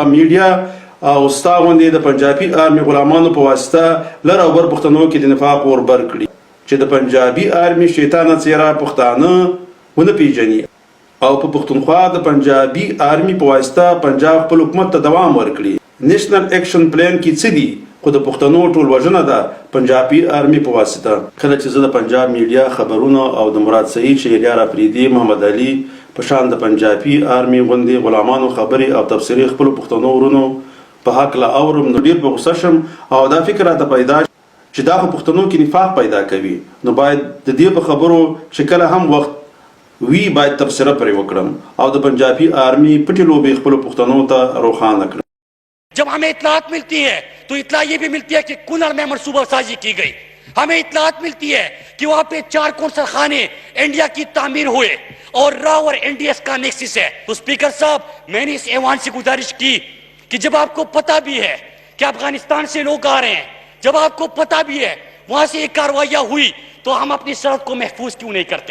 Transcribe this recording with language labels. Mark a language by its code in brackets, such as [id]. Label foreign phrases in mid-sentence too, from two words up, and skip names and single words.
[ps] میډیا او ستا غوندې د پنجابي آرمي غلامانو په واسطه لر او بر پښتنو کې د نفاق وربر کړي چې د پنجابي آرمي شیطانه څیره پښتانه ونه پیژني او په پښتونخوا د پنجابي آرمي په واسطه پنجاب خپل حکومت ته دوام ورکړي. [en] National Action Plan [ps] کې څه دي خو د پښتنو ټول وژنه ده پنجابي آرمي په واسطه. کله چې زه د پنجاب میډیا خبرونه او د مراد سعید شهریار افریدي محمد علي په شان د پنجابي آرمي غوندې غلامانو خبرې او تبصرې خپل پښتنو ورونو په حق لا اورم نو ډیر په غوسه شم او دا فکر راته پیدا چې دا خو پښتنو کې نفاق پیدا کوي. نو باید د دې په خبرو چې کله هم وخت وی باید تبصره پرې وکړم او د پنجابي آرمي پټې لوبې خپل پښتنو ته روښانه کړم. [ur] جب ہمیں اطلاعات ملتی ہے تو اطلاع یہ بھی ملتی ہے کہ کنڑ میں منصوبہ سازی کی گئی. ہمیں اطلاعات ملتی ہے کہ وہاں پہ 4 قونصل خانے انڈیا کی تعمیر ہوئے اور را اور این ڈی ایس کا نیکسس ہے. تو سپیکر صاحب، میں نے اس ایوان سے گزارش کی کہ جب آپ کو پتا بھی ہے کہ افغانستان سے لوگ آ رہے ہیں، جب آپ کو پتا بھی ہے وہاں سے ایک کارروائیاں ہوئی، تو ہم اپنی سرحد کو محفوظ کیوں نہیں کرتے?